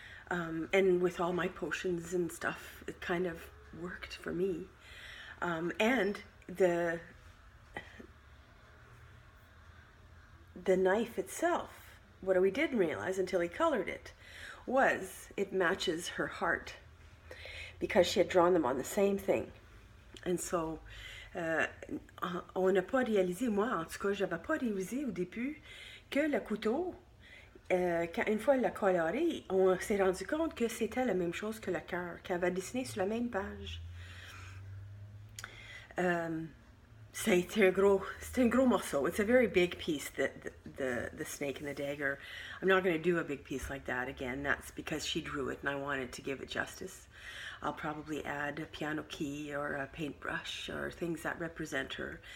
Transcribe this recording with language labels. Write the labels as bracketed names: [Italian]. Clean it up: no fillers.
[English] And with all my potions and stuff, it kind of worked for me. And the knife itself, what we didn't realize until he colored it, was it matches her heart, because she had drawn them on the same thing. And so, [French] on n'a pas réalisé, moi en tout cas, j'avais pas réalisé au début que le couteau, une fois elle l'a coloré, on s'est rendu compte que c'était la même chose que le cœur, qu'elle avait dessiné sur la même page. C'était un gros morceau. [English] It's a very big piece, the snake and the dagger. I'm not going to do a big piece like that again. That's because she drew it and I wanted to give it justice. I'll probably add a piano key or a paintbrush or things that represent her.